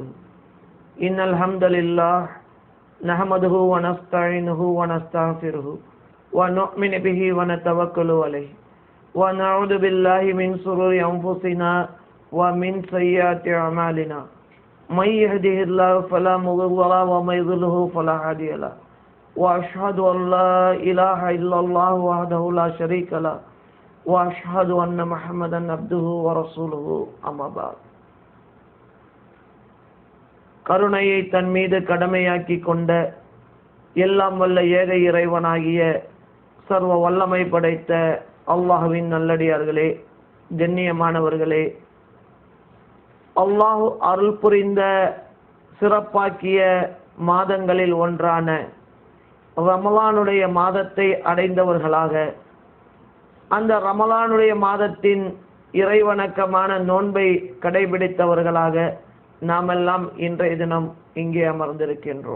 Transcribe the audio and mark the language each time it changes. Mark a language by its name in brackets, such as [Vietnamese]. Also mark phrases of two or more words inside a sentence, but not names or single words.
[Arabic] إن الحمد لله نحمده ونستعينه ونستغفره ونؤمن به ونتوكل عليه ونعوذ بالله من شرور أنفسنا ومن سيئات أعمالنا من يهده الله فلا مضل له ومن يضلل فلا هادي له وأشهد أن لا إله إلا الله وحده لا شريك له وأشهد أن محمدا عبده ورسوله أما بعد. [Tamil] கருணையை தன் மீது கடமையாக்கி கொண்ட எல்லாம் வல்ல ஏக இறைவனாகிய சர்வ வல்லமை படைத்த அல்லாஹ்வின் நல்லடியார்களே, கண்ணியமானவர்களே, அல்லாஹ் அருள் புரிந்த சிறப்பாக்கிய மாதங்களில் ஒன்றான ரமலானுடைய மாதத்தை அடைந்தவர்களாக, அந்த ரமலானுடைய மாதத்தின் இறைவணக்கமான நோன்பை கடைபிடித்தவர்களாக நாமெல்லாம் இன்றைய தினம் இங்கே அமர்ந்திருக்கின்றோம்.